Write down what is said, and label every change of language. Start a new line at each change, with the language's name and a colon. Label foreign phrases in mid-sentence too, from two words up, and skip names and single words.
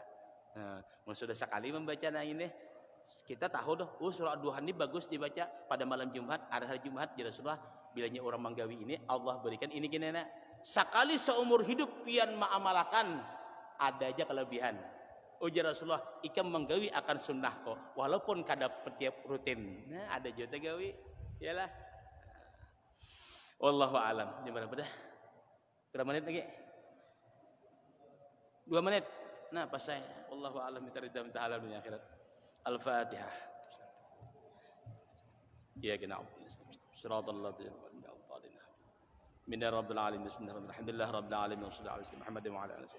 Banjar: Nah, sudah sekali membaca nah ini kita tahu doh surah Ad-Dukhan ini bagus dibaca pada malam Jumat hari Jumat
Arabic: يا رسول الله.
Banjar: Bilanya orang menggawi ini Allah berikan ini gini nak sekali seumur hidup pian mengamalkan ada aja kelebihan. Ujar Rasulullah ikam menggawi akan sunnah kok walaupun kada setiap rutin. Nah ada juga gawi iyalah.
Arabic: والله أعلم.
Banjar: Jam berapa dah? Berapa menit lagi? 2 menit. Nah pas saya
Arabic: والله أعلم
Banjar: minta halal dunia akhirat. Al-Fatihah. Ya kena
Arabic: صراط الذين أنعمت عليهم من رب العالمين بسم الله الرحمن الرحيم الحمد لله رب العالمين وصلى الله على محمد وعلى آله